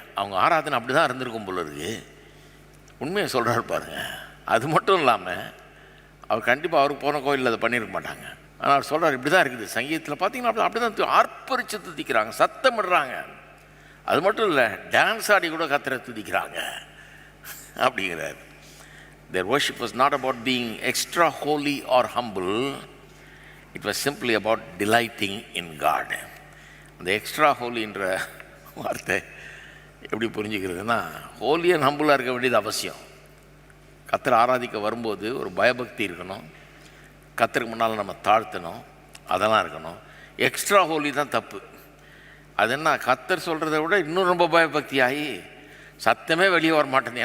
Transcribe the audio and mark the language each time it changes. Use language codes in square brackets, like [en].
[ta] அவங்க ஆராதனை அப்படி தான் இருந்திருக்கும் போல இருக்கு. உண்மையை சொல்கிறாரு பாருங்க. அது மட்டும் இல்லாமல் அவர் கண்டிப்பாக அவருக்கு போன கோயிலில் அதை பண்ணியிருக்க மாட்டாங்க. ஆனால் அவர் சொல்கிறார், இப்படி தான் இருக்குது சங்கீதத்தில் பார்த்தீங்கன்னா அப்படி தான் ஆர்ப்பரித்து துதிக்கிறாங்க, சத்தமிடுறாங்க. அது மட்டும் இல்லை, டான்ஸ் ஆடி கூட கர்த்தரை துதிக்கிறாங்க அப்படிங்கிறார். [en] Their worship was not about being extra holy or humble. It was simply about delighting in God. [ta] அந்த எக்ஸ்ட்ரா ஹோலின்ற வார்த்தை எப்படி புரிஞ்சுக்கிறதுனா, ஹோலி அண்ட் ஹம்புளாக இருக்க வேண்டியது அவசியம். கர்த்தரை ஆராதிக்க வரும்போது ஒரு பயபக்தி இருக்கணும், கர்த்தருக்கு முன்னால் நம்ம தாழ்த்தணும், அதெல்லாம் இருக்கணும். எக்ஸ்ட்ரா ஹோலி தான் தப்பு. அது என்ன, கர்த்தர் சொல்கிறத விட இன்னும் ரொம்ப பயபக்தி ஆகி சத்தமே வெளியே வர மாட்டேங்குது.